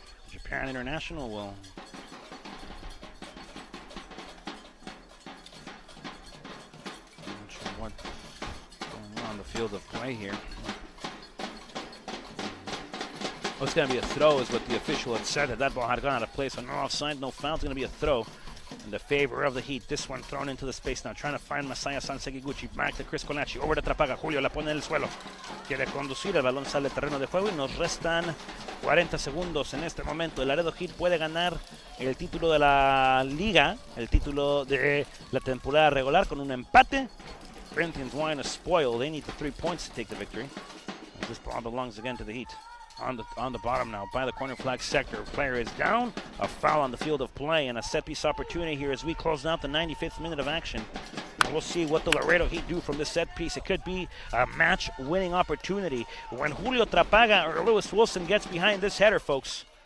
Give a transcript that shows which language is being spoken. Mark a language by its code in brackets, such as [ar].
[en] Japan International will not sure what's going on the field of play here. Oh, it's going to be a throw is what the official had said. That ball had gone out of place, so no offside, no foul. It's going to be a throw in the favor of the Heat. This one thrown into the space now, trying to find Masaya Sansegiguchi. Back to Chris Colacci, over to Trapaga. [es] Julio la pone en el suelo. Quiere conducir, el balón sale del terreno de juego y nos restan 40 segundos en este momento. El Laredo Heat puede ganar el título de la liga, el título de la temporada regular con un empate. [en] Corinthians want to spoil. They need the 3 points to take the victory. This ball belongs again to the Heat. On the bottom now by the corner flag sector. Player is down. A foul on the field of play and a set piece opportunity here as we close out the 95th minute of action. We'll see what the Laredo Heat do from this set piece. It could be a match-winning opportunity when Julio Trapaga or Lewis Wilson gets behind this header, folks.